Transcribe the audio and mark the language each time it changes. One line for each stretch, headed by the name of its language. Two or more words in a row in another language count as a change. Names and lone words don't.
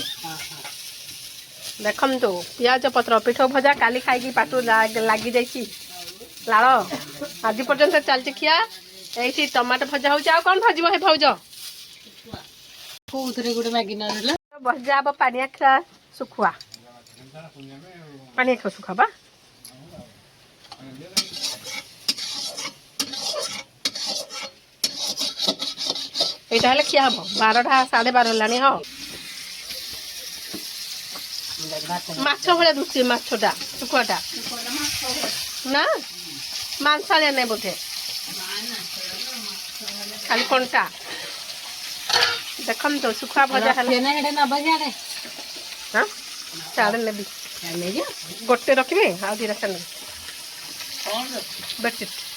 Odia: ଦେଖନ୍ତୁ ପିଆଜ ପତ୍ର ପିଠୋ ଭଜା କାଲି ଖାଇକି ପାଟୁ ଲାଗିଯାଇଛି ଲାଳ। ଆଜି ପର୍ଯ୍ୟନ୍ତ ଚାଲିଛି ଖିଆ। ଏଇଠି ଟମାଟୋ ଭଜା ହେଉଛି। ଆଉ କ'ଣ ଭାଜିବ ହେ ଭାଉଜ? କୋଉଥିରେ ଗୋଟେ ମାଗି ନହେଲା ଭଜା ହବ ପାଣିଆ ଖିଆ ଶୁଖୁଆ ପାଣିଆ ଖିଆ ଶୁଖୁଆ ବା ଏଇଟା ହେଲେ ଖିଆ ହବ 12টা 12:30 ହେଲାଣି ହଁ ମାଛ ଭଳିଆ ଦୁସୁଛି ମାଛଟା ଶୁଖୁଆଟା ନା ମାଂସାଳିଆ ନାହିଁ ବୋଧେ ଖାଲି କଣ୍ଟା ଦେଖନ୍ତୁ ଶୁଖୁଆ ଭଜା ହେଲେ ହଁ ଚାଲେ ନେବି ଗୋଟେ ରଖିବେ ଆଉ ଦୁଇଟା ଚାଲେ ବେଡସିଟ୍